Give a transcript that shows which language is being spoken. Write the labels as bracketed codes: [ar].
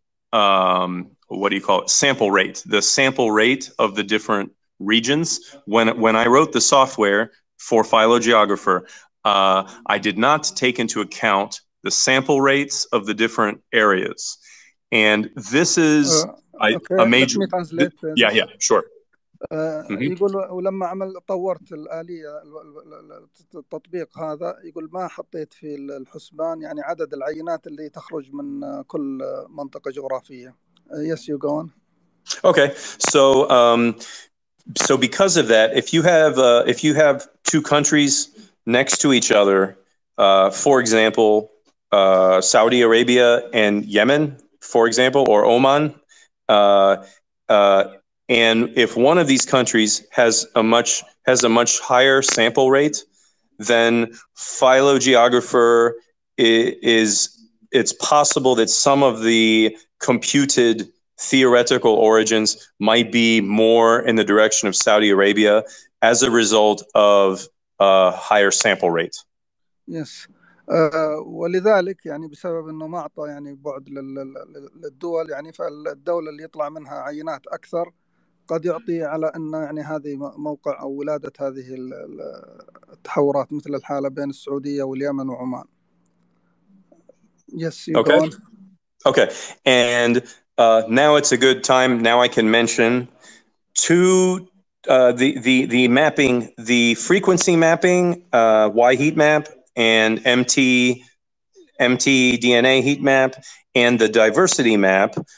[en] What do you call it? Sample rate. The sample rate of the different regions. When I wrote the software for PhyloGeographer, I did not take into account the sample rates of the different areas, and this is a major. Let me translate. Yeah, sure. [ar] يقول ولما طورت الآلية التطبيق هذا، يقول ما حطيت في الحسبان يعني عدد العينات اللي تخرج من كل منطقة جغرافية. [en] Yes, you go on. Okay, so because of that, if you have two countries next to each other, for example, Saudi Arabia and Yemen, for example, or Oman, and if one of these countries has a much higher sample rate, then PhyloGeographer it's possible that some of the computed theoretical origins might be more in the direction of Saudi Arabia as a result of a higher sample rate. Yes. [ar] ولذلك يعني بسبب انه ما اعطى يعني بعد للدول، يعني فالدولة اللي يطلع منها عينات اكثر قد يعطي على أن يعني هذه موقع أو ولادة هذه التحورات، مثل الحالة بين السعودية واليمن وعمان. [en] Yes, you go on. Okay, and now it's a good time. Now I can mention the mapping, the frequency mapping, Heatmap, and mtDNA Heatmap, and the diversity map.